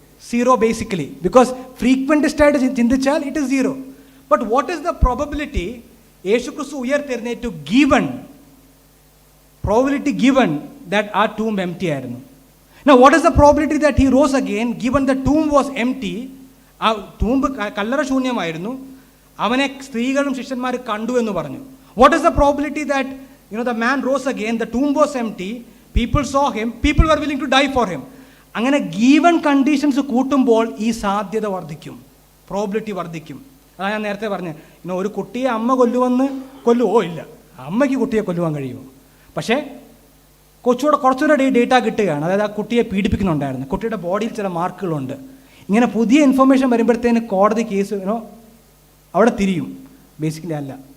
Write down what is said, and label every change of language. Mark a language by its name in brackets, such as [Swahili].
[English] zero basically, because frequentist [Malayalam] ആയിട്ട് ചിന്തിച്ചാൽ [English] It is zero. But what is the probability [Malayalam] യേശുക്രിസ്തു ഉയർത്തെഴുന്നേറ്റു [English] given, probability given that ആ tomb empty [Malayalam] ആയിരുന്നു. [English] Now what is the probability that he rose again given the tomb was empty? [Malayalam] ആ tomb കല്ലറ ശൂന്യമായിരുന്നു, അവനെ സ്ത്രീകളും ശിഷ്യന്മാർ കണ്ടു എന്ന് പറഞ്ഞു. [English] What is the probability that the man rose again, the tomb was empty, people saw him, people were willing to die for him? [Malayalam] അങ്ങനെ given conditions കൂട്ടുമ്പോൾ ഈ സാധ്യത വർദ്ധിക്കും, പ്രോബിലിറ്റി വർദ്ധിക്കും. അതാണ് ഞാൻ നേരത്തെ പറഞ്ഞത്. ഒരു കുട്ടിയെ അമ്മ കൊല്ലുവോ? ഇല്ല. അമ്മയ്ക്ക് കുട്ടിയെ കൊല്ലുവാൻ കഴിയുമോ? പക്ഷേ കുറച്ചുകൂടെ ഡേറ്റ കിട്ടുകയാണ്. അതായത് ആ കുട്ടിയെ പീഡിപ്പിക്കുന്നുണ്ടായിരുന്നു, കുട്ടിയുടെ ബോഡിയിൽ ചില മാർക്കുകളുണ്ട്. ഇങ്ങനെ പുതിയ ഇൻഫർമേഷൻ വരുമ്പോഴത്തേന് കോടതി കേസ് അവിടെ തിരിയും. ബേസിക്കലി അല്ല.